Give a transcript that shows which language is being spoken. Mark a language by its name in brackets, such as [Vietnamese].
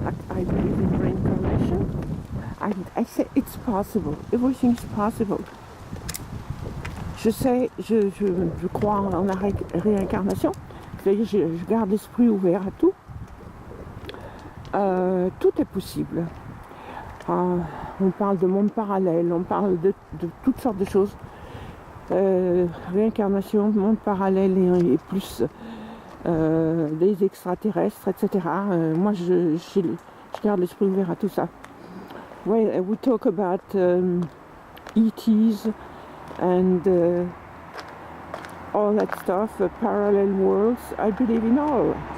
[English] I believe in reincarnation. I say it's possible. Everything is possible. [French] Je crois en la réincarnation. C'est-à-dire, je garde l'esprit ouvert à tout. Tout est possible. On parle de monde parallèle, on parle de toutes sortes de choses. Réincarnation, monde parallèle et plus des extraterrestres, etc. Moi, je garde l'esprit ouvert à tout ça. [English] Well, we talk about ETs and all that stuff, parallel worlds. I believe in all.